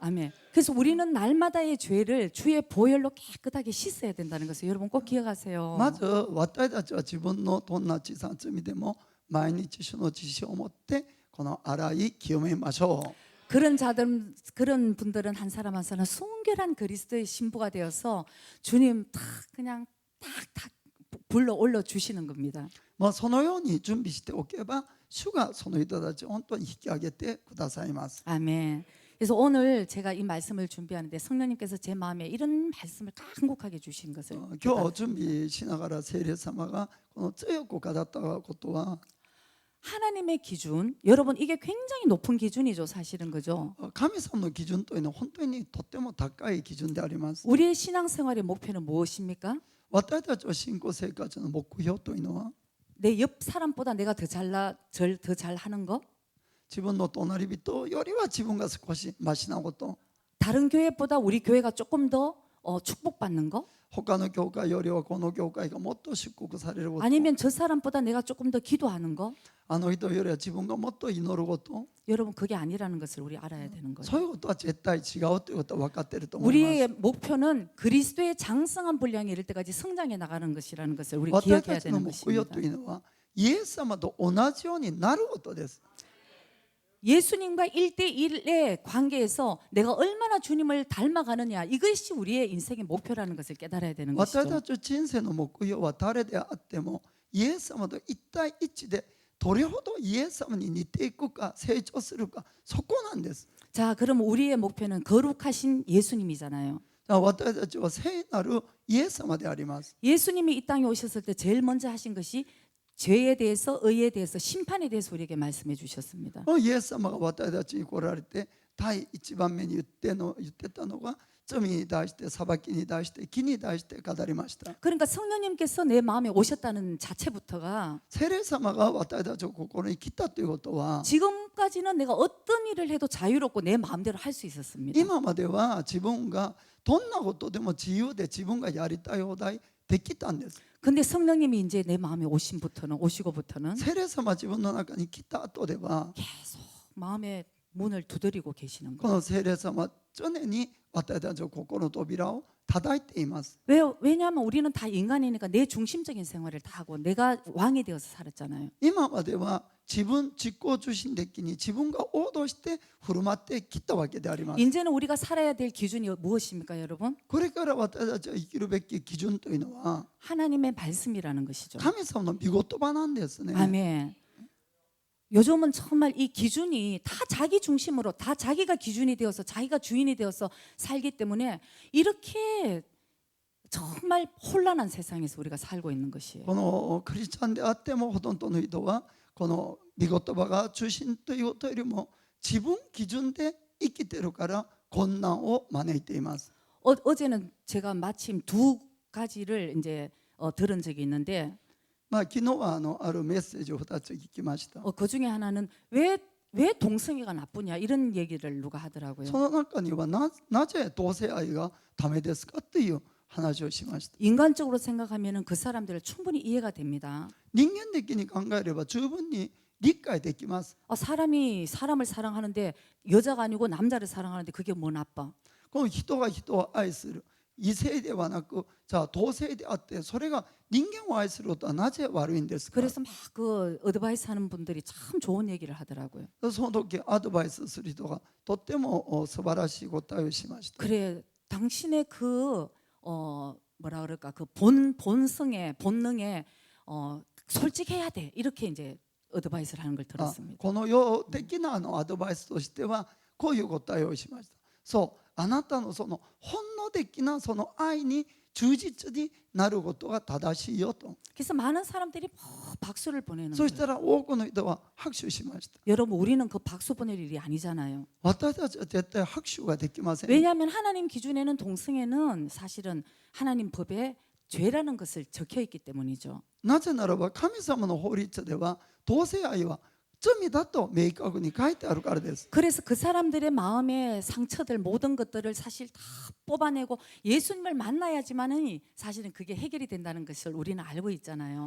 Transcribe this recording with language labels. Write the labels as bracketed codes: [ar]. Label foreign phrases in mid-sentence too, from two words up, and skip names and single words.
[ko] 아멘. 그래서 우리는 날마다의 죄를 주의 보혈로 깨끗하게 씻어야 된다는 것을 여러분 꼭 기억하세요. [ja] まず私たちは自分のどんな小さな罪でも毎日主の知識を持ってこの洗い清めましょう。 [ko] 그런 분들은 한 사람 한 사람 순결한 그리스도의 신부가 되어서 주님 그냥 탁 불러 올려 주시는 겁니다. [ja] そのように準備しておけば主がその人たちを本当に引き上げてくださいます。 [ko] 아멘. 그래서 오늘 제가 이 말씀을 준비하는데 성령님께서 제 마음에 이런 말씀을 간곡하게 주신 것을 [ja] 今日準備しながら聖霊様がこの強く語ったことは [ko] 하나님의 기준, 여러분 이게 굉장히 높은 기준이죠, 사실은. 그죠? [ja] 神様の基準というのは本当にとっても高い基準であります。 [ko] 우리의 신앙생활의 목표는 무엇입니까? [ja] 私たちの信仰生活の目標というのは [ko] 내 옆 사람보다 내가 더 잘하는 거? [ja] 自分の隣人よりは自分が少しマシなこと、 [ko] 다른 교회보다 우리 교회가 조금 더 축복받는 거? [ja] 他の教会よりはこの教会がもっと祝福されること、 [ko] 아니면 저 사람보다 내가 조금 더 기도하는 거? [ja] あの人よりは自分がもっと祈ること、 [ko] 여러분 그게 아니라는 것을 우리 알아야 되는 거예요. [ja] そういうことは絶対違うということは分かっていると思います。 [ko] 우리의 목표는 그리스도의 장성한 분량에 이를 때까지 성장해 나가는 것이라는 것을 우리 [ja] 私 [ko] 기억해야 [ja] たちの [ko] 되는 [ja] 目標 [ko] 것입니다. [ja] というのはイエス様と同じようになることです。 [ko] 예수님과 1대1의 관계에서 내가 얼마나 주님을 닮아가느냐, 이것이 우리의 인생의 목표라는 것을 깨달아야 되는 [ja] 私 [ko] 것이죠. [ja] たちの人生の目標は誰であってもイエス様と一対一でどれほどイエス様に似ていくか成長するか、そこなんです。 [ko] 자, 그럼 우리의 목표는 거룩하신 예수님이잖아요. [ja] 私たちは聖なるイエス様であります。 [ko] 예수님이 이 땅에 오셨을 때 제일 먼저 하신 것이 죄에 대해서, 의에 대해서, 심판에 대해서 우리에게 말씀해 주셨습니다. [ja] イエス様が私たちに来られて第一番目に言ってたのが罪に対して裁きに対して義に対して語りました。 [ko] 그러니까 성령님께서 내 마음에 오셨다는 자체부터가 [ja] 聖霊様が私たちの心に来たということは [ko] 지금까지는 내가 어떤 일을 해도 자유롭고 내 마음대로 할 수 있었습니다. [ja] 今までは自分がどんなことでも自由で自分がやりたい放題できたんです。 [ko] 근데 성령님이 이제 내 마음에 오시고부터는 [ja] 聖霊様が自分の中に来た後では [ko] 계속 마음의 문을 두드리고 계시는 [ja] こ [ko] 거예요. [ja] の聖霊様は常に私たちの心の扉を叩いています。 [ko] 왜냐하면 우리는 다 인간이니까 내 중심적인 생활을 다 하고 내가 왕이 되어서 살았잖아요. [ja] 今までは自己中心的に自分が王道して振る舞ってきたわけであります。 [ko] 이제는 우리가 살아야 될 기준이 무엇입니까, 여러분? [ja] これから私たちが生きるべき基準というのは [ko] 하나님의 말씀이라는 것이죠. [ja] 神様の御言葉なんですね。 [ko] 아멘. 요즘은 정말 이 기준이 다 자기 중심으로, 다 자기가 기준이 되어서 자기가 주인이 되어서 살기 때문에 이렇게 정말 혼란한 세상에서 우리가 살고 있는 것이에요. [ja] このクリスチャンであってもほとんどの人はこの御言葉が中心ということよりも自分基準で生きているから困難を招いています。 [ko] 어제는 제가 마침 두 가지를 이제 들은 적이 있는데 [ja] 昨日はあるメッセージを2つ聞きました。 [ko] 그 중에 하나는 왜 동성애가 나쁘냐 이런 얘기를 누가 하더라고요. [ja] その中にはなぜ同性愛がダメですかという話をしました。 [ko] 인간적으로 생각하면은 그 사람들을 충분히 이해가 됩니다. [ja] 人間的に考えれば十分に理解できます。 [ko] 사람이 사람을 사랑하는데 여자가 아니고 남자를 사랑하는데 그게 뭐 나빠? [ja] この人が人を愛する異性ではなくじゃあ同性であってそれが人間を愛することはなぜ悪いんですか。 [ko] 그래서 막 그 어드바이스 하는 분들이 참 좋은 얘기를 하더라고요. [ja] その時アドバイスする人がとっても素晴らしい答えをしました。 [ko] 그래, 당신의 그 뭐라 그럴까 그 본성에 본능에 솔직해야 돼 이렇게 이제 어드바이스를 하는 걸 들었습니다. [ja] この世的なアドバイスとしてはこういう答えをしました。そうあなたのその本能的なその愛に忠実になることが正しいよと。 [ko] 그래서 많은 사람들이 박수를 보내는 [ja] そし [ko] 거예요. [ja] たら多くの人は拍手しました。 [ko] 여러분 우리는 그 박수 보낼 일이 아니잖아요. [ja] 私たちは絶対拍手ができません。 [ko] 왜냐하면 하나님 기준에는 동성애는 사실은 하나님 법에 죄라는 것을 적혀 있기 때문이죠. [ja] なぜならば神様の法律では同性愛は罪だと明確に書いてあるからです。 [ko] 그래서 그 사람들의 마음의 상처들 모든 것들을 사실 다 뽑아내고 예수님을 만나야지만은 사실은 그게 해결이 된다는 것을 우리는 알고 있잖아요.